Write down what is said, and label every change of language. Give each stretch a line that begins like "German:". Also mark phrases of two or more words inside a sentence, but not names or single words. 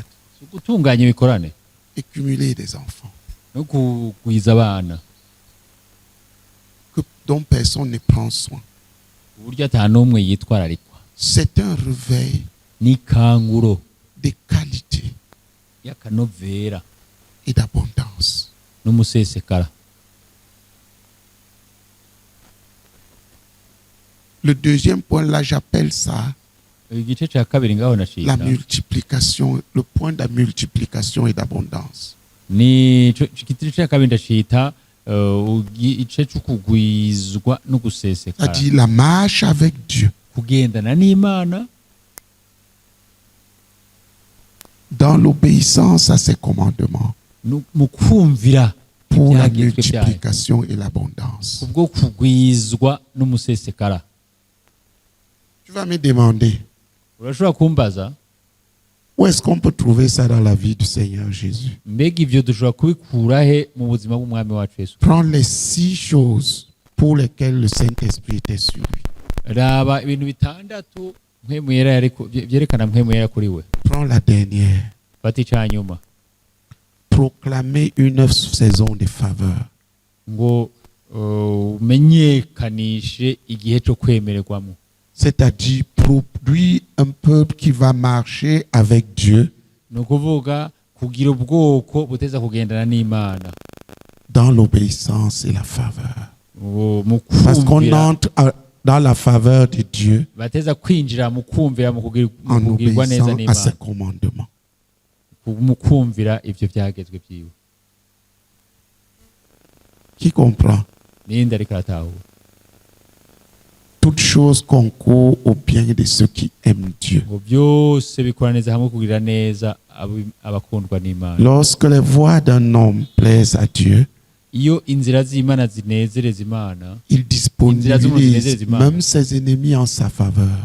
Rundi: Gutunganya ibikorane
French: et cumuler des enfants
Rundi: no kugwiza abana
French: dont personne ne prend soin.
Rundi: uburyo ata n'umwe yitwararikwa.
French: C'est un réveil
Rundi: N'ikanguro
French: de qualité
Rundi: y'akanovera
French: et d'abondance.
Rundi: n'umusesekara.
French: Le deuxième point, là, j'appelle ça
Rundi: igice cya kabiri ngaho
French: la
Rundi: nacika
French: multiplication, le point de la multiplication et d'abondance.
Rundi: ni igice cya kabiri ndacita igice cy'ukugwizwa no gusesekara
French: C'est-à-dire la marche avec Dieu
Rundi: kugendana n'Imana
French: dans l'obéissance à ses commandements
Rundi: mu kumvira
French: pour la
Rundi: ibyagezwe byayo
French: multiplication et l'abondance.
Rundi: kubwo kugwizwa n'umusesekara.
French: Tu vas me demander,
Rundi: Urashobora kumbaza
French: où est-ce qu'on peut trouver ça dans la vie du Seigneur Jésus?
Rundi: mbega ivyo dushobora kubikura he mu buzima bw'umwami wacu Yesu?
French: Prends les 6 choses pour lesquelles le Saint-Esprit était sur lui.
Rundi: Raba ibintu bitandatu mpwemu yera yariko byerekana mpwemu yera kuri we.
French: Prends la dernière.
Rundi: Fata icyanyuma
French: Proclamer une saison de faveur.
Rundi: ngo umenyekanishe igihe cyo kwemererwamo,
French: C'est-à-dire produire un peuple qui va marcher avec Dieu
Rundi: ni ukuvuga kugira ubwoko buteza kugendana n'Imana
French: dans l'obéissance et la faveur.
Rundi: mu
French: Parce qu'on
Rundi: kumvira,
French: entre dans la faveur de Dieu
Rundi: bateza kwinjira mu kumvira mu
French: en
Rundi: kugirwa neza
French: obéissant à ses
Rundi: n'Imana,
French: commandements.
Rundi: mu kumvira ivyo byagezwe byiwe.
French: Qui comprend?
Rundi: Ninde ariko aratahura?
French: Toutes choses concourent au bien de ceux qui aiment Dieu.
Rundi: ngo byose bikora neza hamwe kugira neza abakundwa n'Imana.
French: Lorsque les voies d'un homme plaisent à Dieu,
Rundi: Iyo inzira z'Imana zinezereza Imana,
French: il disponibilise même ses ennemis en sa faveur.